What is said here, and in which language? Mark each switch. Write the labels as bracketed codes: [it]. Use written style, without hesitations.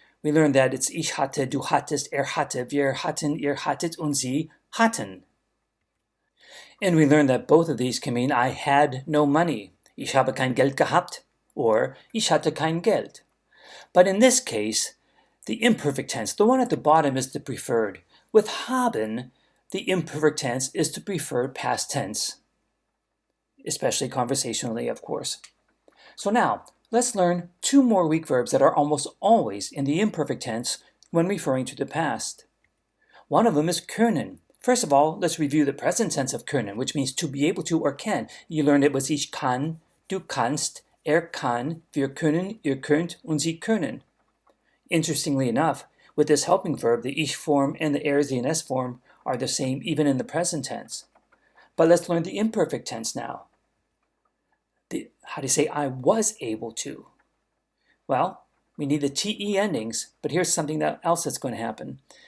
[en] We learned that it's [de] ich hatte, du hattest, hatte, wir hatten, ihr hattet, und sie hatten. [en] And we learned that both of these can mean I had no money. [de] Ich habe kein Geld gehabt, or ich hatte kein Geld. [en] But in this case, the imperfect tense, the one at the bottom, is the preferred. With haben, the imperfect tense is the preferred past tense, especially conversationally, of course. So now, let's learn two more weak verbs that are almost always in the imperfect tense when referring to the past. One of them is können. First of all, let's review the present tense of können, which means to be able to or can. You learned it was [de] ich kann, du kannst, kann, wir können, ihr könnt, und sie können. [en] Interestingly enough, with this helping verb, the ich form and the s form are the same even in the present tense. But let's learn the imperfect tense now. How do you say I was able to? Well, we need the te endings, but here's something else that's going to happen.